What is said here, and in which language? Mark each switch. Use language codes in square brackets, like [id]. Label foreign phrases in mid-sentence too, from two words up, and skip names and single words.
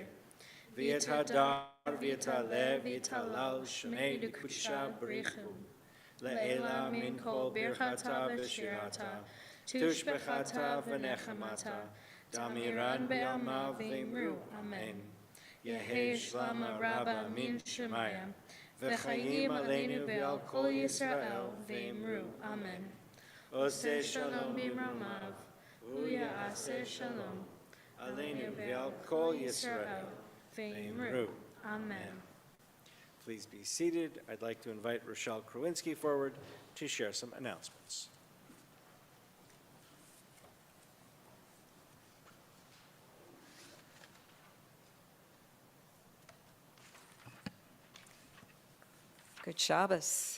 [arc] ויתהדר ויתעלה ויתהלל שמה דקודשא בריך הוא. לעלא מן כל ברכתא ושירתא, תשבחתא ונחמתא, דאמירן בעלמא ואמרו, אמן. יהא שלמא רבא מן שמיא, וחיים עלינו ועל כל ישראל ואמרו, אמן. [he] עושה שלום במרומיו, ויעשה שלום, עלינו ועל כל ישראל ואמרו, Amen. [en] Please be seated. I'd like to invite Rochelle Krawinski forward to share some announcements. Good Shabbos.